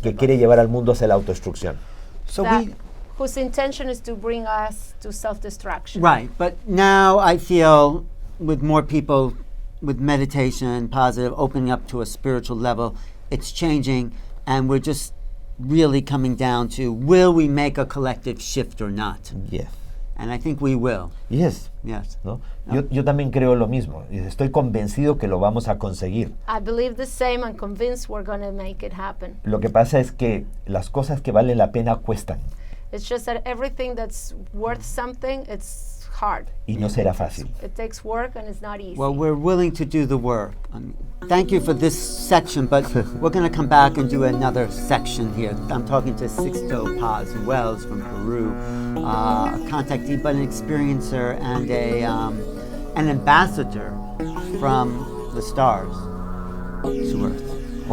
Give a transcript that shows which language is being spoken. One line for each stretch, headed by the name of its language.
Spanish: que quiere llevar al mundo hacia la autodestrucción.
English: So that- we, whose intention is to bring us to self-destruction. right, but now I feel with more people with meditation, positive, opening up to a spiritual level, it's changing, and we're just really coming down to will we make a collective shift or not? Yes. And I think we will. Yes. Yes.
Spanish: ¿No? Yo también creo lo mismo. Y estoy convencido que lo vamos a conseguir.
English: I believe the same and convinced we're going to make it happen.
Spanish: Lo que pasa es que las cosas que valen la pena cuestan
English: It's just that everything that's worth something, it's hard.
Spanish: y no será fácil.
English: It takes work and it's not easy. Well, we're willing to do the work. Thank you for this section, but we're going to come back and do another section here. I'm talking to Sixto Paz Wells from Peru, a contactee, but an experiencer and an ambassador from the stars to Earth.